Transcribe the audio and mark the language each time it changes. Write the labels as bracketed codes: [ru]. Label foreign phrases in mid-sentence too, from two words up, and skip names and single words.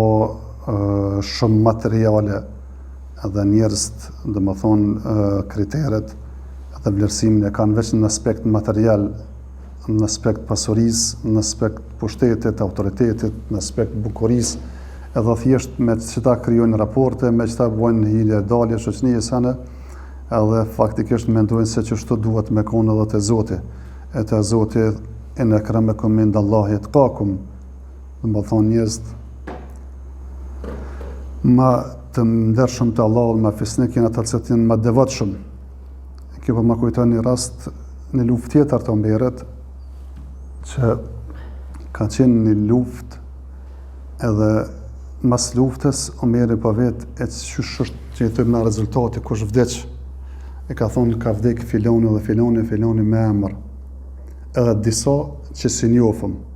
[sq] shumë materiale, edhe njerëzit, domethënë kriteret edhe vlerësimin e kanë veç në aspekt material, në aspekt pasurisë, në aspekt pushtetit, autoritetit, në aspekt bukurisë, edhe thjesht me qëta krijojnë raporte, me qëta bojnë hilje dalje shoqënie sana, edhe faktikisht mendojnë se çështo duhet me konë edhe te Zoti. E te Zoti [ar] إن أكرمكم عند الله أتقاكم. [sq] Domethënë njerëz ma të ndershëm te Allahu, ma fisnik janë ata që janë më devotshëm. Kjo po më kujton një rast në luftë tjetër të Omerit, që ka qenë një luftë edhe mas luftës, Omeri po vetë e qysh është që i thëmë në rezultati, kush vdeq, e ka thonë ka vdek filoni dhe filoni me emër, edhe disa që si njofëm.